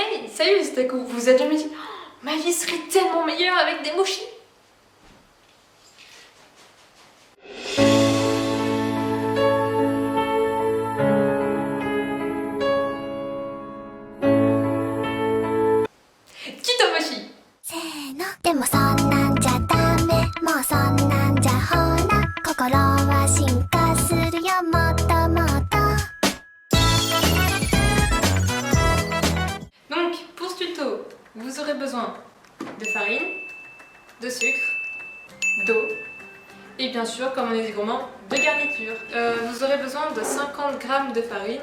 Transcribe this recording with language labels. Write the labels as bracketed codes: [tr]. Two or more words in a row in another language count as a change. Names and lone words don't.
[fr] Salut les otaku, vous vous êtes jamais dit oh, ma vie serait tellement meilleure avec des mochis? Kitomochi. [ja] せーのでもそんなんじゃダメもうそんなんじゃほら心は進化するよもっともっと [fr] Donc pour ce tuto, vous aurez besoin de farine, de sucre, d'eau et bien sûr, comme on est des gourmands, de garniture. Vous aurez besoin de 50 g de farine.